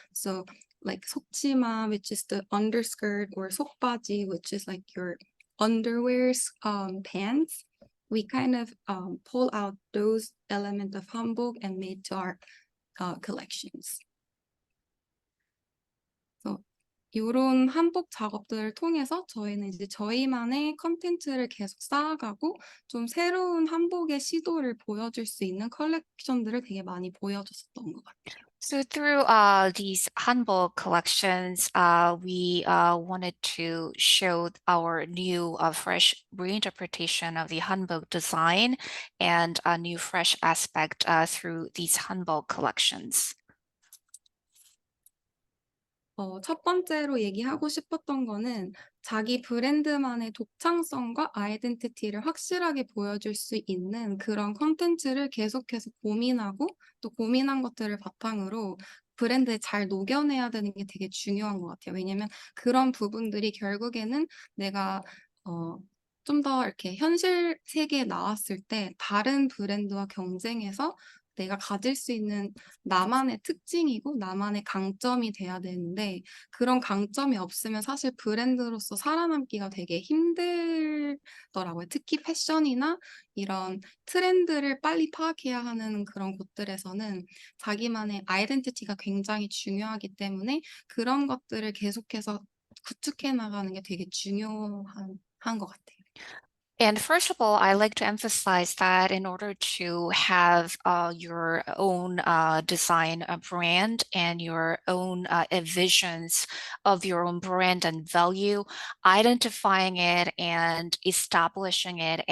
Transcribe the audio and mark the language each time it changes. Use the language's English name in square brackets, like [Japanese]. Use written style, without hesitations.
[English] So like 속치마, which is the underskirt, or 속바지, which is like your underwear pants. We kind of pull out those elements of hanbok and made to our collections. [Korean] So 이런 한복 작업들을 통해서 저희는 이제 저희만의 컨텐츠를 계속 쌓아가고 좀 새로운 한복의 시도를 보여줄 수 있는 컬렉션들을 되게 많이 보여줬었던 것 같아요. [English] So through these hanbok collections, we wanted to show our new fresh reinterpretation of the hanbok design and a new fresh aspect through these hanbok collections. [Korean] 첫 번째로 얘기하고 싶었던 거는 자기 브랜드만의 독창성과 아이덴티티를 확실하게 보여줄 수 있는 그런 컨텐츠를 계속해서 고민하고 또 고민한 것들을 바탕으로 브랜드에 잘 녹여내야 되는 게 되게 중요한 것 같아요. 왜냐면 그런 부분들이 결국에는 내가 좀 더 이렇게 현실 세계에 나왔을 때 다른 브랜드와 경쟁해서 내가 가질 수 있는 나만의 특징이고 나만의 강점이 돼야 되는데 그런 강점이 없으면 사실 브랜드로서 살아남기가 되게 힘들더라고요. 특히 패션이나 이런 트렌드를 빨리 파악해야 하는 그런 곳들에서는 자기만의 아이덴티티가 굉장히 중요하기 때문에 그런 것들을 계속해서 구축해 나가는 게 되게 중요한 것 같아요. [English] And first of all, I like to emphasize that in order to have your own design brand and your own visions of your own brand and value, identifying it and establishing it.